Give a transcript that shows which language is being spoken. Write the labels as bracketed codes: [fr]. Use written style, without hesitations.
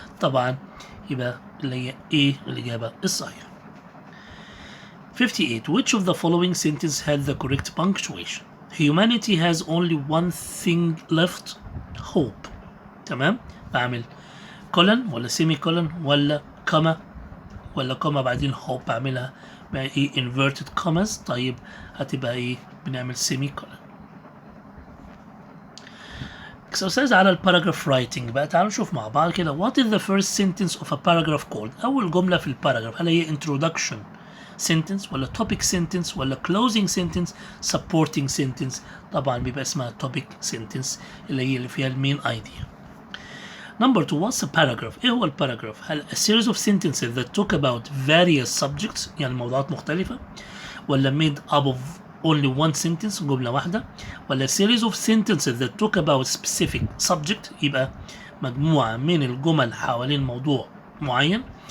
[ar] طبعا يبقى اللي هي ايه الإجابة الصحيحة. [en] 58 which of the following sentence had the correct punctuation؟ humanity has only one thing left, hope. [ar] تمام؟ بعمل كولن ولا سيمي كولن ولا كوما ولا كوما بعدين hope بعملها بقى ايه inverted commas. طيب هتبقى ايه؟ بنعمل سيمي كولن. exercise على الباراجراف writing بقى. تعالوا نشوف مع بعض كده. [en] what is the first sentence of a paragraph called؟ [ar] أول جملة في الباراجراف هل هي introduction sentence ولا topic sentence ولا [en] closing sentence supporting sentence؟ [ar] طبعا بيبقى اسمها topic sentence اللي فيها المين idea. [en] Number 2 what's a paragraph؟ ايه هو الباراجراف؟ هل a series of sentences that talk about various subjects [ar] يعني موضوعات مختلفة [en] ولا made up of only one sentence [ar] جملة واحدة [en] ولا series of sentences that talk about specific subject [ar] يبقى مجموعة من الجمل حوالين موضوع معين.